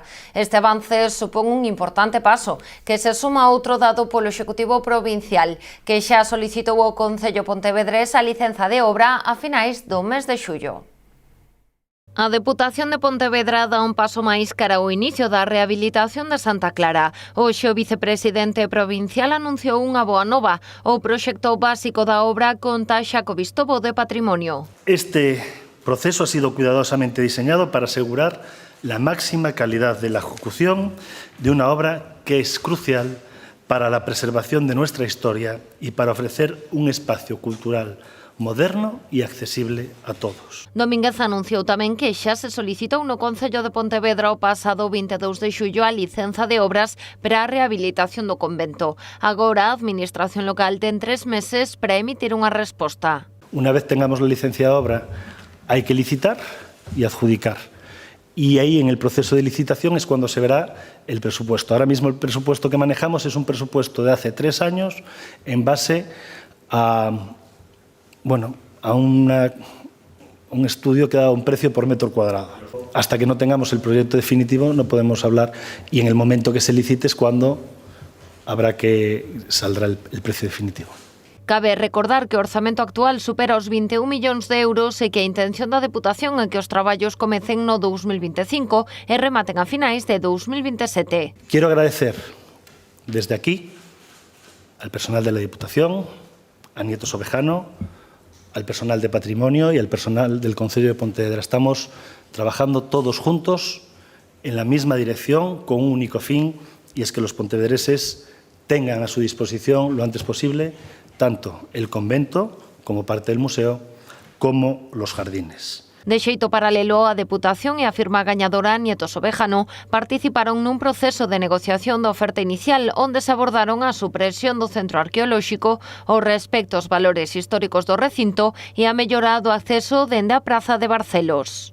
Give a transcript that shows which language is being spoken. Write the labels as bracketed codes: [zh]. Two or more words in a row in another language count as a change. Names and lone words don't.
[gl] Este avance supón un importante paso, que se suma a outro dado polo Executivo Provincial, que xa solicitou ao Concello Pontevedrés a licenza de obra a finais do mes de xullo. A Deputación de Pontevedra dá un paso máis cara ao inicio da rehabilitación de Santa Clara. Hoxe o vicepresidente provincial anunciou unha boa nova. O proxecto básico da obra conta xa co visto bo de patrimonio. [es] Este proceso ha sido cuidadosamente diseñado para asegurar la máxima calidad de la ejecución de una obra que es crucial para la preservación de nuestra historia y para ofrecer un espacio cultural moderno e accesible a todos. [gl] Domínguez anunciou tamén que xa se solicitou no Concello de Pontevedra o pasado 22 de xullo a licenza de obras para a rehabilitación do convento. Agora a Administración local ten 3 meses para emitir unha resposta. [es] Una vez tengamos la licencia de obra, hay que licitar y adjudicar. Y ahí en el proceso de licitación es cuando se verá el presupuesto. Ahora mismo el presupuesto que manejamos es un presupuesto de hace 3 años en base a un estudio que da un precio por metro cuadrado. Hasta que no tengamos el proyecto definitivo no podemos hablar, y en el momento que se licite es cuando saldrá el precio definitivo. [gl] Cabe recordar que o orzamento actual supera os 21 millóns de euros e que a intención da Deputación é que os traballos comecen no 2025 e rematen a finais de 2027. [es] Quiero agradecer desde aquí al personal de la Diputación, a Nieto Sobejano, al personal de Patrimonio y al personal del Concello de Pontevedra. Estamos trabajando todos juntos en la misma dirección con un único fin, y es que los pontevedreses tengan a su disposición lo antes posible tanto el convento como parte del museo como los jardines. [gl] De xeito paralelo, a Deputación e a firma gañadora Nieto Sobejano participaron nun proceso de negociación da oferta inicial onde se abordaron a supresión do centro arqueolóxico, o respecto aos valores históricos do recinto e a mellora do acceso dende a Praza de Barcelos.